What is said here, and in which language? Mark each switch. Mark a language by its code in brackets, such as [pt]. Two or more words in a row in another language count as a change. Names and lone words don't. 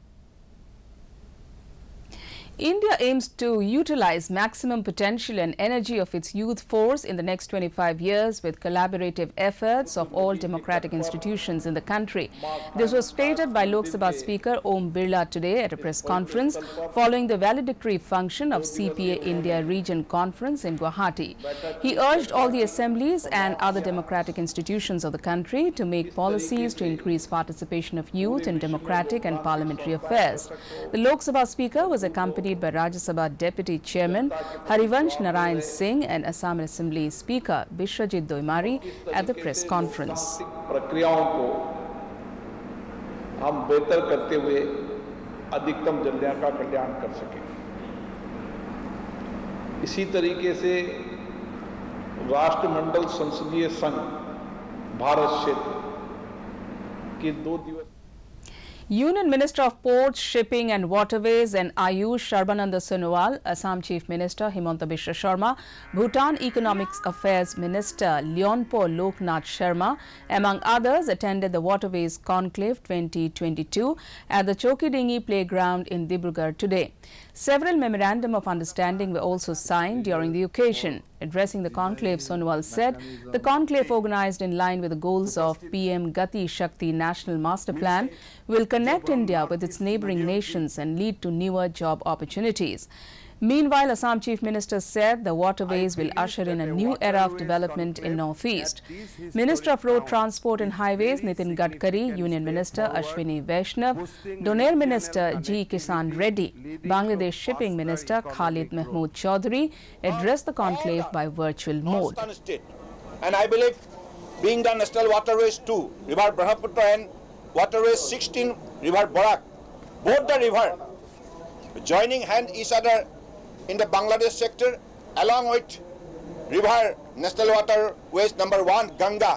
[en] India aims to utilize maximum potential and energy of its youth force in the next 25 years with collaborative efforts of all democratic institutions in the country. This was stated by Lok Sabha Speaker Om Birla today at a press conference following the valedictory function of CPA India Region Conference in Guwahati. He urged all the assemblies and other democratic institutions of the country to make policies to increase participation of youth in democratic and parliamentary affairs. The Lok Sabha Speaker was accompanied by Rajya Sabha Deputy Chairman Harivansh Narayan Singh and Assam Assembly Speaker Biswajit Doimari at the press conference. [hi] प्रक्रियाओं को हम बेहतर करते हुए अधिकतम जनता का कल्याण कर सकें। इसी तरीके से राष्ट्रमंडल संसदीय संघ भारत क्षेत्र के 2 दिवसीय [en] Union Minister of Ports, Shipping and Waterways and Ayush Sarbananda Sonowal, Assam Chief Minister Himanta Biswa Sharma, Bhutan Economics Affairs Minister Leonpo Loknath Sharma, among others, attended the Waterways Conclave 2022 at the Chokidingi Playground in Dibrugarh today. Several memorandum of understanding were also signed during the occasion. Addressing the conclave, Sonowal said the conclave, organized in line with the goals of PM Gati Shakti National Master Plan, will connect India with its neighboring nations and lead to newer job opportunities. Meanwhile, Assam Chief Minister said the waterways will usher in a new era of development in Northeast. Minister of Road Transport and Highways Nitin Gadkari, Union Minister Ashwini Vaishnav, Doner Minister G. Kisan Reddy, Bangladesh Shipping Minister Khalid Mahmood Chaudhary addressed the conclave by virtual mode. And I believe being the National Waterways 2, River Brahmaputra and Waterways 16, River Barak, both the river joining hand each other in the Bangladesh sector, along with river National Waterways number 1, Ganga.